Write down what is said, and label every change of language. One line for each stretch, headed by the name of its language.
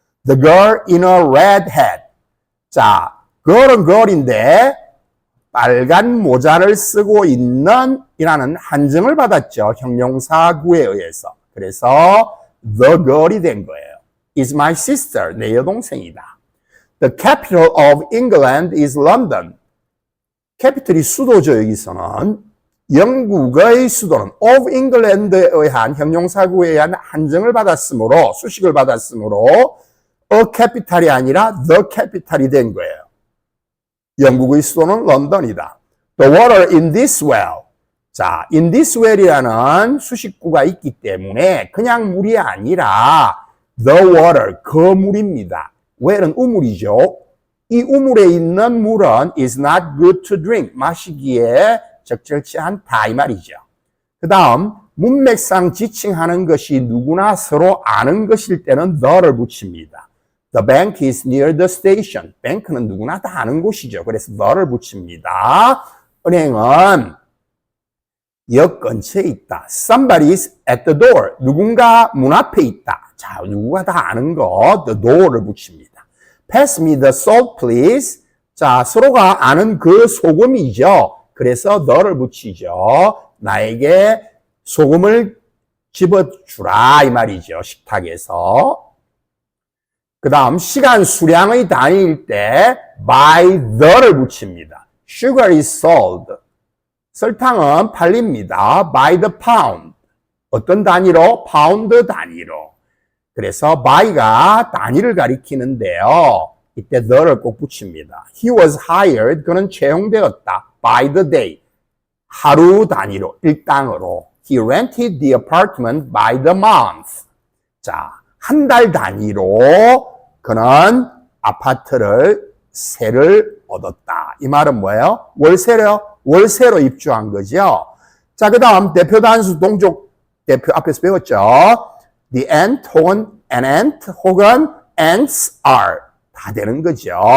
English: The girl in a red hat.
Korean: 자, girl은 girl인데 빨간 모자를 쓰고 있는 이라는 한정을 받았죠. 형용사구에 의해서. 그래서 the girl이 된 거예요.
English: is my sister.
Korean: 내 여동생이다.
English: The capital of England is London.
Korean: 캐피털이 수도죠. 여기서는 영국의 수도는 of England에 의한 형용사구에 의한 한정을 받았으므로 수식을 받았으므로 a capital이 아니라 the capital이 된 거예요. 영국의 수도는 런던이다.
English: The water in this well.
Korean: 자, in this well이라는 수식구가 있기 때문에 그냥 물이 아니라 the water, 그 물입니다. well은 우물이죠. 이 우물에 있는 물은
English: is not good to drink.
Korean: 마시기에 적절치 않다 이 말이죠. 그 다음 문맥상 지칭하는 것이 누구나 서로 아는 것일 때는 the를 붙입니다.
English: The bank is near the station.
Korean: 뱅크는 누구나 다 아는 곳이죠. 그래서 the를 붙입니다. 은행은 역 근처에 있다.
English: Somebody is at the door.
Korean: 누군가 문 앞에 있다. 자, 누구가 다 아는 거 the door를 붙입니다.
English: Pass me the salt, please.
Korean: 자, 서로가 아는 그 소금이죠. 그래서 the를 붙이죠. 나에게 소금을 집어주라 이 말이죠. 식탁에서. 그 다음 시간 수량의 단위일 때 by the를 붙입니다.
English: Sugar is sold.
Korean: 설탕은 팔립니다.
English: by the pound.
Korean: 어떤 단위로? 파운드 단위로. 그래서 by가 단위를 가리키는데요. 이때 the를 꼭 붙입니다.
English: He was hired.
Korean: 그는 채용되었다.
English: by the day.
Korean: 하루 단위로, 일당으로.
English: He rented the apartment by the month.
Korean: 자, 한 달 단위로 그는 아파트를 세를 얻었다. 이 말은 뭐예요? 월세로 입주한 거죠. 자, 그 다음 대표 단수 동족 대표 앞에서 배웠죠.
English: The ant
Korean: 혹은
English: an ant 혹은 ants are
Korean: 다 되는 거죠.